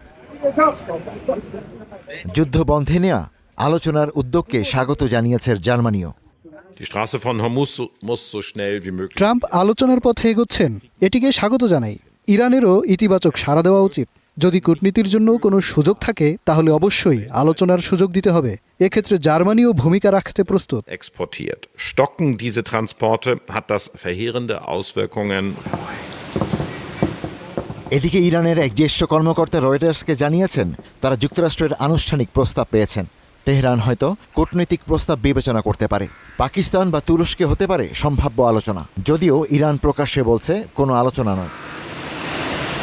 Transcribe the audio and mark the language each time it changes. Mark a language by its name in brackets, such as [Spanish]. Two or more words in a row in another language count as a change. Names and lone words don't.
[Bangla] যুদ্ধ বন্ধে নেয়া আলোচনার উদ্যোগকে স্বাগত জানিয়েছে জার্মানিও। ট্রাম্প আলোচনার পথে এগোচ্ছেন, এটিকে স্বাগত জানাই। ইরানেরও ইতিবাচক সাড়া দেওয়া উচিত। যদি কূটনীতির জন্য কোনো সুযোগ থাকে তাহলে অবশ্যই আলোচনার সুযোগ দিতে হবে। এক্ষেত্রে জার্মানিও ভূমিকা রাখতে প্রস্তুত। [German] Stocken diese Transporte, hat das verheerende Auswirkungen. [Bangla] এদিকে ইরানের এক জ্যেষ্ঠ কর্মকর্তা রয়টার্সকে জানিয়েছেন, তারা যুক্তরাষ্ট্রের আনুষ্ঠানিক প্রস্তাব পেয়েছেন। তেহরান হয়তো কূটনৈতিক প্রস্তাব বিবেচনা করতে পারে। পাকিস্তান বা তুরস্কে হতে পারে সম্ভাব্য আলোচনা, যদিও ইরান প্রকাশ্যে বলছে কোনো আলোচনা নয়।